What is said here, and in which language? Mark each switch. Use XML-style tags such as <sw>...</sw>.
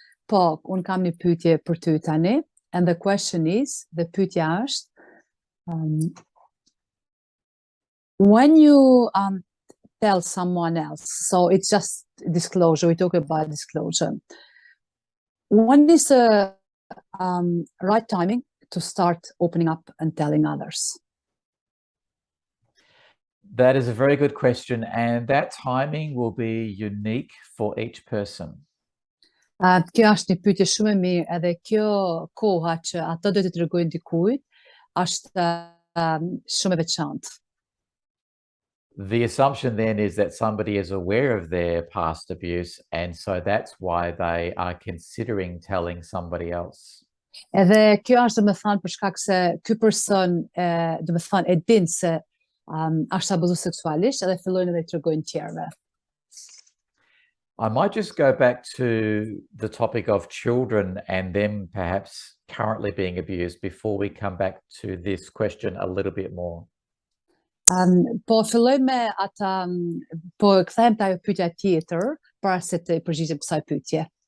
<sq>Po, unë kam një pyetje për ty tani.</sq> <en>And the question is, the</en> <sq>pyetja është,</sq> <en>when you tell someone else, so it's just disclosure, we talk about disclosure. When is the right timing to start opening up and telling others? That is a very good question, and that timing will be unique for each person.</en> <sq>Kjo është një pyetje shumë e mirë, edhe kjo koha që ata do t'i tregojnë dikujt është shumë e veçantë.</sq> <en>The assumption then is that somebody is aware of their past abuse, and so that's why they are considering telling somebody else.</en> <sq>Edhe kjo është dhe me thanë për shkak se ky person dhe me thanë e din se është abuzuar seksualisht edhe fillojnë edhe i tregojnë tjerëve.</sq> <en>I might just go back to the topic of children and them perhaps currently being abused before we come back to this question a little bit more.</en> <sq>Po filloj me ata, po kthehem te ajo pyetja tjetër para se të përgjigjem kësaj pyetje.</sq>